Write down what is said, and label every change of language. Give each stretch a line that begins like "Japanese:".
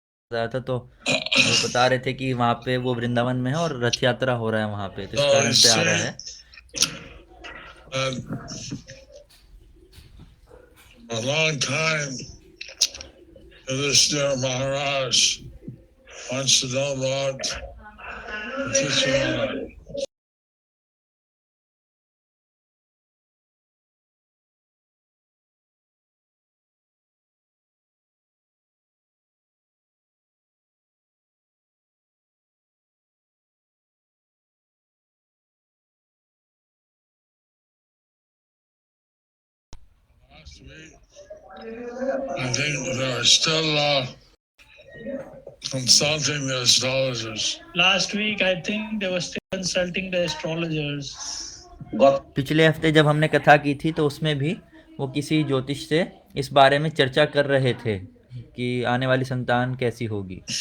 Hindi: था तो वो बता रहे थे कि वहाँ पे वो वृंदावन में है और रथ यात्रा हो रहा है वहाँ पे, तो इस कारण से आ रहा है।
English: A long time, Yudhishthira Maharaj wants to know about Krishna. Last week, I think they are still consulting the astrologers. Last week, I think they were still consulting the astrologers.
Hindi: पिछले हफ्ते जब हमने कथा की थी तो उसमें भी वो किसी ज्योतिष से इस बारे में चर्चा कर रहे थे कि आने वाली संतान कैसी होगी।